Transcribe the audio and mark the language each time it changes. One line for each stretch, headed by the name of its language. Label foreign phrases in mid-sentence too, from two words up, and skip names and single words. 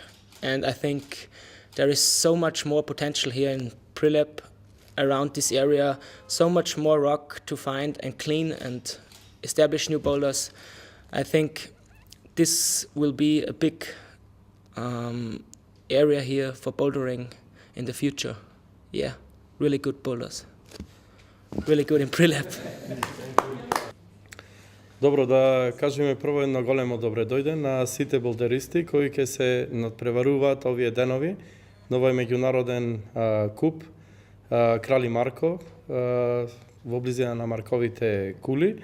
English: And I think there is so much more potential here in Prilep, around this area, so much more rock to find and clean and establish new boulders. I think this will be a big area here for bouldering in the future. Yeah, really good boulders. Really good in Prilep.
Macedonian: Добро, да кажеме прво едно големо добре дојде на сите болдеристи кои ќе се надпреваруваат овие денови на овој меѓународен куп Крали Марко во близина на Марковите кули.